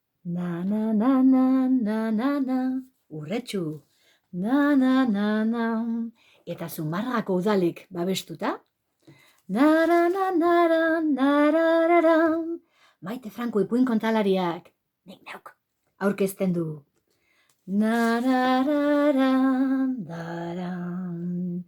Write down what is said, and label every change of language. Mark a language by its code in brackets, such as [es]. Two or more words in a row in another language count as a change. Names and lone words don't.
[eu] Na na na na na na na. Urretxu. Na na na na. Eta Zumarragako udalik babestuta. Nara na nara nararara. Maite Franco ipuin kontalariak. Nik neuk aurkezten du. Nararara daran.